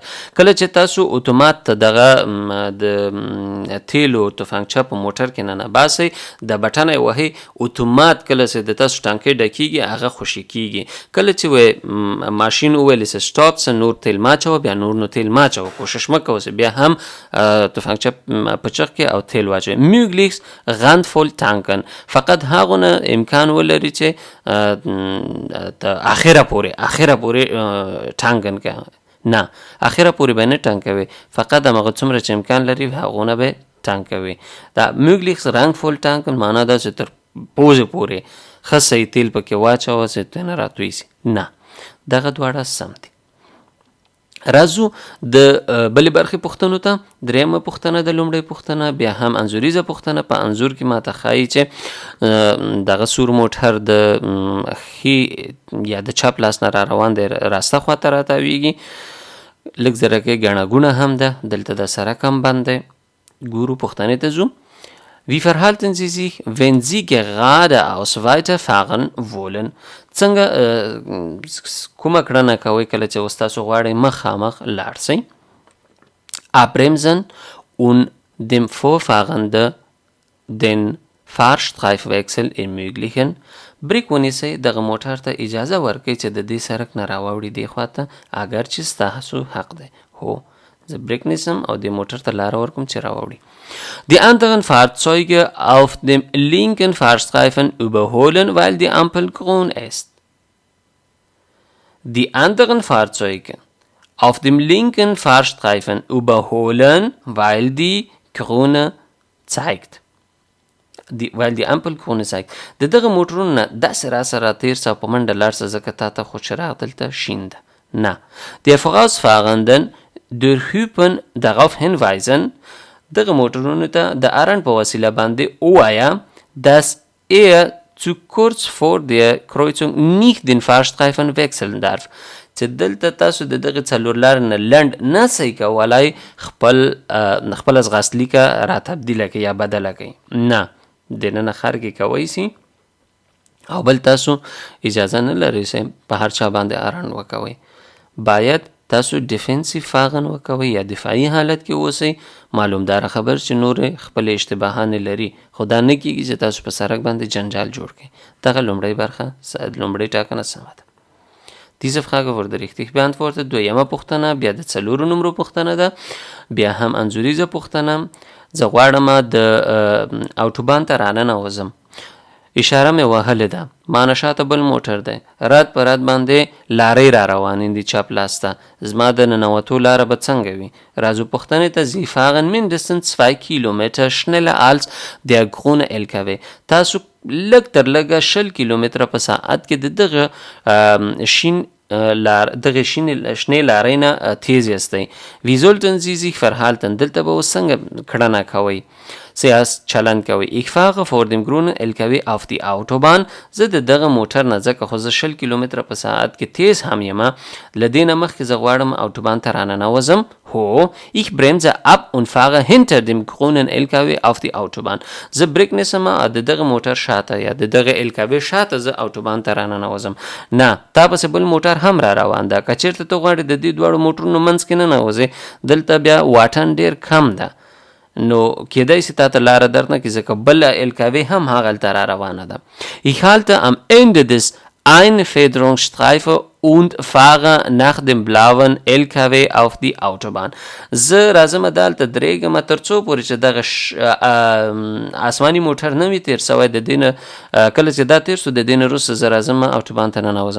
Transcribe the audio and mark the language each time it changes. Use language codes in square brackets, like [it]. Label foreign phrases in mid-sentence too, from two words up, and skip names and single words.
[ps] کله چې تاسو اتومات ته دغه د تیلو تفنګچه په موټر کې نه باسئ د بټن یې وهئ اتومات کله چې د تاسو ټانکۍ ډکېږي هغه خوشې کېږي. کله چې ماشین وویل چې سټاپ څه نور تیل مه اچوه بیا نور نو تیل مه اچوه کوشش مه کوه چې بیا هم تفنګچه په چغ کې او تیل واچوئ. [de] möglichst randvoll tanken. [ps] فقط هغونه امکان ولري چې اخره پورې ټانکن که نه اخره پورې به نه ټانکوي فقط همغه څومره چې امکان لري هغونه به ټانکوي. دا [de] möglichst randvoll tanken [ps] معنا دا چې تر پوزې پورې ښه صحیح تیل پکې واچوه چې ته نه راتوی سي. نه دغه دواړه سم دي. راځو د بلې برخې پوښتنو ته. 3مه پوښتنه د لومړۍ پوښتنه بیا هم انځوریزه پوښتنه. په انځور کې ماته ښایي چې دغه سور موټر د ښي یا د چپ لاس نه را روان دی راسته خواته راتاویږي. لږ زره کې ګڼه ګونه هم ده، دلته د سرک هم بند دی. ګورو پوښتنې ته ځو. [de] Wie verhalten Sie sich, wenn Sie geradeaus weiterfahren wollen? [ps] څنګه کومه کړنه کوئ کله چې اوس تاسو غواړئ مخامخ لاړ شئ؟ [de] Abbremsen und dem Vorfahrenden den Fahrstreifwechsel ermöglichen. [ps] بریک ونیسئ، دغه موټر ته اجازه ورکړئ چې د دې سرک نه راواوړي دې خواته، اگر چې ستاسو حق دی. هو، زه بریک نیسم او دې موټر ته لاره ورکوم چې راواوړي. [de] Die anderen Fahrzeuge auf dem linken Fahrstreifen überholen, weil die Ampel grün ist. Die anderen Fahrzeuge auf dem linken Fahrstreifen überholen, weil die grüne zeigt. weil die Ampel grün zeigt. [ps] د دغه موټرونو نه داسې راسره تیر سه په منډه لاړ سه ځکه تا ته خو چراغ دلته شین ده. نه. [de] Der Vorausfahrenden durchhypen darauf hinweisen. [ps] دغه موټرونو ته د ارن په وسیله باندې ووایه [de] dass zu kurz vor der Kreuzung nicht den Fahrstreifen wechseln darf. [ps] چې دلته تاسو د دغه څلور لارې نه لنډ نه سئ کولای خپله ځغاستلیکه را تبدیله کړئ یا بدله کړئ. نه، دننه خر کې کوی سي او بل تاسو اجازه نه لرئ چې په هر چا باندې ارن وکوئ. باید تاسو [de] defensiv fahren [ps] وکوئ یا دفاعي حالت کې اوسئ. معلومدار خبر چې نور خپل اشتباهانې لري، خو دا نه کېږي چې تاسو په سرک باندې جنجال جوړ کړئ. دغه لومړی برخه لومړی ټاکنه سمه ده. [de] Diese Frage wurde richtig beantwortet. [ps] دویمه پوښتنه بیا د 4 نمرو پوښتنه ده، بیا هم انځوریزه پوښتنه. زه غواړم د اوټوبان ته راننوځم، اشاره مې وهلې ده، مانه شاته بل موټر دی، رد په رد باندې لارې را روانې دي چپ لاس ته، زما د ننوتو لاره به څنګه وي؟ راځو پوښتنې ته. [de] Sie fahren mindestens 2 Kilometer schneller als der grüne LKW. [ps] تاسو لږ تر لږه 20 کیلومتره په ساعت کې د دغه شنې لارې نه تیز یاستئ. [de] Wie sollten Sie sich verhalten؟ [ps] دلته به اوس څنګه کړنه کوئ؟ سیاست چلند کوي. [de] Ich fahre vor dem grünen LKW auf die Autobahn. [ps] زه د دغه موټر نه ځکه خو زه 20 کیلومتره په ساعت کې تیز هم یم، له دې نه مخکې زه غواړم اوټوبان ته راننوځم. هو، [de] ich bremse ab und fahre hinter dem grünen LKW auf die Autobahn. [ps] زه بریک نیسم او د دغه موټر شاته یا د دغه LKW شاته زه اوټوبان ته راننوځم. نه، تا پسې بل موټر هم را روان ده. که چېرته ته غواړې د دې دواړو موټرونو منځ کې ننوځې، دلته بیا واټن ډېر کم ده، نو کېدای سي تا ته لاره درنه کړي ځکه بله LKW هم هغلته را روانه ده. [de] Ich halte am Ende des Einfederungsstreifen und fahre nach dem blauen LKW auf die Autobahn. [ps] زه راځم دلته درېږم تر څو پورې چې دغه آسماني موټر نه وي تېر سوی، د دې نه کله چې دا تېر سو د دې نه وروسته زه راځم اوټوبان ته ننوځم.